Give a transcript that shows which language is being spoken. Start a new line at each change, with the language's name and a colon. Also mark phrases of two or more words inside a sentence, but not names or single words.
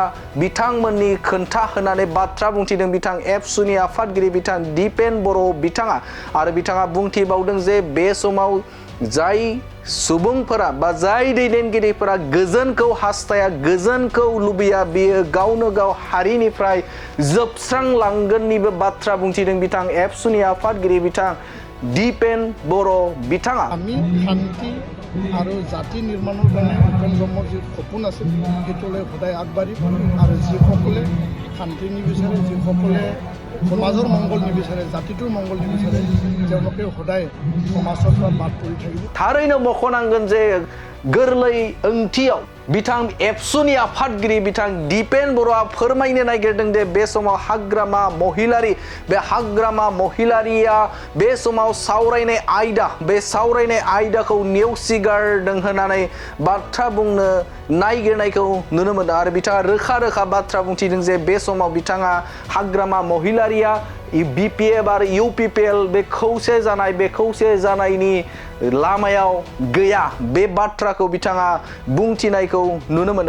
Bodo: बिथांमोननि खोन्था होनानै बाथ्रा बुंथिदों बिथां एबसुनि आफादगिरि बिथां दिपेन बर' बिथाङा आरो बिथाङा बुंथिबावदों जे बे समाव जाय सुबुंफोरा बा जाय दैदेनगिरिफोरा गोजोनखौ हास्थाया गोजोनखौ लुबैया बेयो गावनो गाव हारिनिफ्राय जोबस्रांलांगोननिबो बाथ्रा बुंथिदों बिथां एबसुनि आफादगिरि बिथां दिपेन बर' बिथाङा।
Assamese: আমি শান্তি আৰু জাতি নিৰ্মাণৰ কাৰণে উপেন ব্ৰহ্মৰ যি সপোন আছে সেইটোলৈ সদায় আগবাঢ়িম আৰু যিসকলে শান্তি নিবিচাৰে যিসকলে সমাজৰ মংগল নিবিচাৰে জাতিটোৰ মংগল নিবিচাৰে তেওঁলোকে সদায় সমাজৰ পৰা বাদ পৰি থাকিব।
Bodo: थारैनो मख'नांगोन जे गोरलै ओंथियाव बिथां एबसुनि आफादगिरि बिथां दिपेन बर'आ फोरमायनो नागिरदों जे बे समाव हाग्रामा महिलारि बे हाग्रामा महिलारिया बे समाव सावरायनाय आयदाखौ नेवसिगारदों होननानै बाथ्रा बुंनो नागिरनायखौ नुनो मोनो आरो बिथाङा रोखा बाथ्रा बुंथिदों जे बे समाव बिथाङा हाग्रामा महिलारिया बिपिएफ आरो इउपिपिएल बे खौसे जानायनि लामायाव गैया बे बाथ्राखौ बिथाङा बुंथिनायखौ नुनो मोनदों।